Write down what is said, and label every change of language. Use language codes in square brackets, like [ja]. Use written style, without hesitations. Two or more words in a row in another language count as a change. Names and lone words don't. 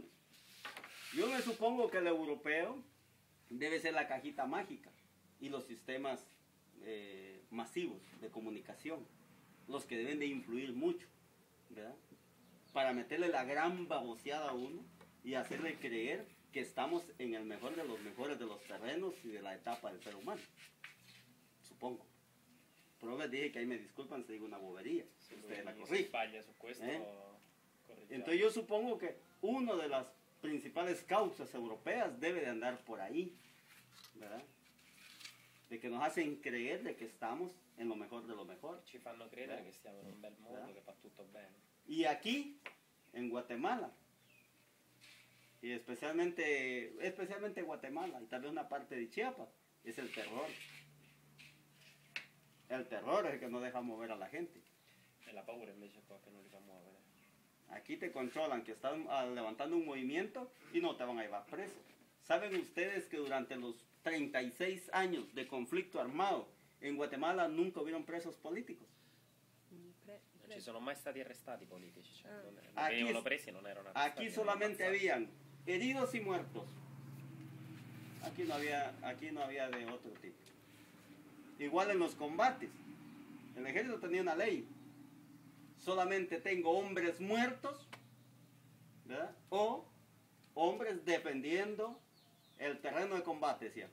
[es] Yo me supongo que el europeo debe ser la cajita mágica y los sistemas masivos de comunicación, los que deben de influir mucho, ¿verdad? Para meterle la gran baboseada a uno y hacerle creer que estamos en el mejor de los mejores de los terrenos y de la etapa del ser humano. Supongo. Pero les dije que ahí me disculpan si digo una bobería. Se ustedes la si corrigen. [it] sbaglia su questo, correggiamo. [es] Entonces yo supongo que una de las principales causas europeas debe de andar por ahí, ¿verdad? De que nos hacen creer de que estamos en lo mejor de lo mejor. [it] Ci fanno credere che stiamo in un bel mondo, che va tutto bene. [es] Y aquí, en Guatemala, y especialmente Guatemala y también una parte de Chiapas, es el terror. El terror es el que no deja mover a la gente. [it] E la paura invece è quello che non li fa muovere. [es] Aquí te controlan que están levantando un movimiento y no te van a llevar preso. ¿Saben ustedes que durante los 36 años de conflicto armado en Guatemala nunca hubieron presos políticos? [it] Non ci sono mai stati arrestati politici, cioè non [es] Aquí- [it] venivano presi e non erano arrestati. [es] Aquí [it] erano [es] solamente [it] ammazzati. [es] habían heridos y muertos. Aquí no había de otro tipo. Igual en los combates. El ejército tenía una ley. Solamente tengo hombres muertos, ¿verdad? O hombres defendiendo el terreno de combate, decía.